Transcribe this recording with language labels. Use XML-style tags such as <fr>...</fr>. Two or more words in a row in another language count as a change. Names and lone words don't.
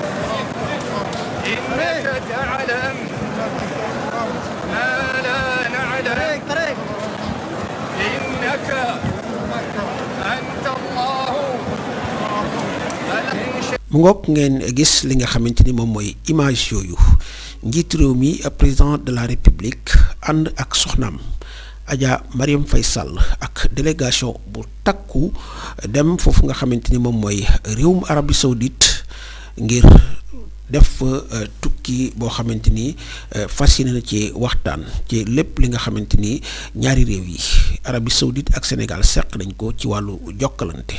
<ar>إنك تعلم ما لا نعلم إنك أنت الله.</ar> <wo>mu ngoog ngeen gis li nga xamante ni moom mooy image yooyu njiitu réew mi</wo> <fr>président de la république</fr> <wo>ànd ak soxnaam Adja Marième Faye Sall ak délégation bu takku dem foofu nga xamante ni moom mooy réewum Arabie Saoudite ngir def tukki boo xamante ni fas yéene na ci waxtaan ci lépp li nga xamante ni ñaari réew yi Arabie Saoudite ak Sénégal seq nañ ko ci wàllu jokkalante.</wo>